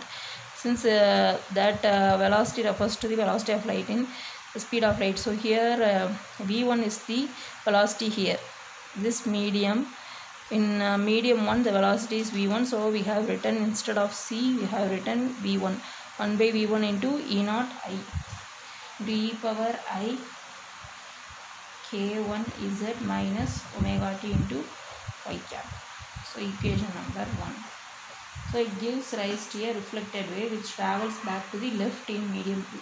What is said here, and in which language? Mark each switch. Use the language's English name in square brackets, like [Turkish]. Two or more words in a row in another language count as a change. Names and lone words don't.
[English] Since that velocity refers to the velocity of light in the speed of light. So here v1 is the velocity here. This medium, in medium 1 the velocity is v1. So we have written, instead of c we have written v1. 1 by v1 into E naught I into e power I k1z minus omega t into y cap. So equation number 1. So it gives rise to a reflected wave which travels back to the left in medium 2.